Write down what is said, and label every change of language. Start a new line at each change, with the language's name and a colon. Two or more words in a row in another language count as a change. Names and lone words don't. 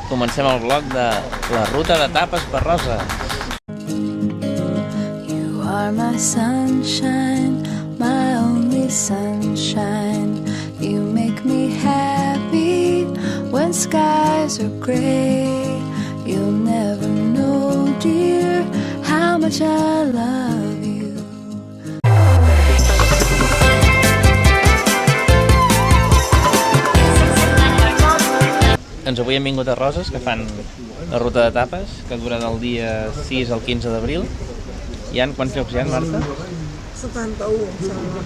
Catalan: Comencem el vlog de la ruta de tapes per Roses.
English: You are my sunshine, my only sunshine. You make me happy when skies are gray. You'll never know, dear, how much I love you.
Catalan: Doncs avui hem vingut a Roses, que fan la ruta de tapes, que dura del dia 6 al 15 d'abril. Quants llocs hi ha, Marta? 71, sembla.